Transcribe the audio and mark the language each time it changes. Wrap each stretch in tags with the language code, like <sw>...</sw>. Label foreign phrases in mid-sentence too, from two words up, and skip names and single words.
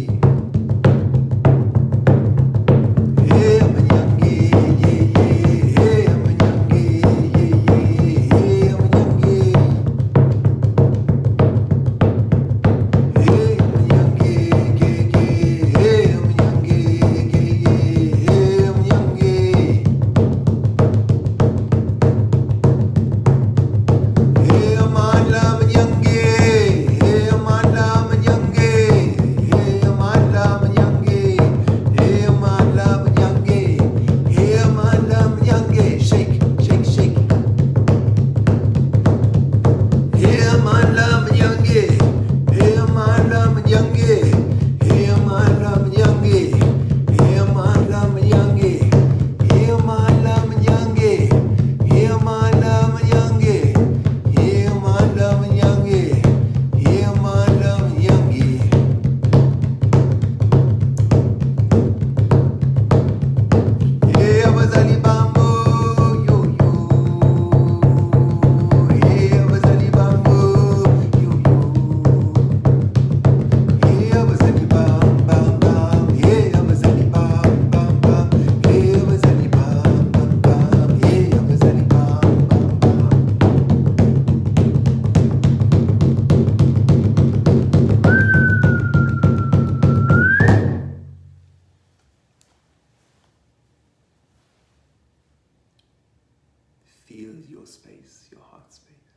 <zu>Hey, amanyange, hey, amanyange, hey, amanyange. Hey, amanyange, hey, amanyange, hey, amanyange. Hey, amala amanyange, hey, amala amanyange, hey, amala amanyange, hey, amala amanyange, hey, amala amanyange.</zu> <en>Shake, shake, shake.</en> <zu>Hey, amala amanyange, hey, amala amanyange, hey, amala amanyange, hey, amala amanyange, hey, amala amanyange, hey, amala amanyange, hey, amala amanyange, hey, amala amanyange. Hey, abazali bambo yo yo. Hey, abazali bambo yo yo. Hey, abazali bam bam bam. Hey, abazali bam bam bam. Hey, abazali bam bam bam. Hey, abazali bam bam bam.</zu> <en>Feel your space, your heart space.</en>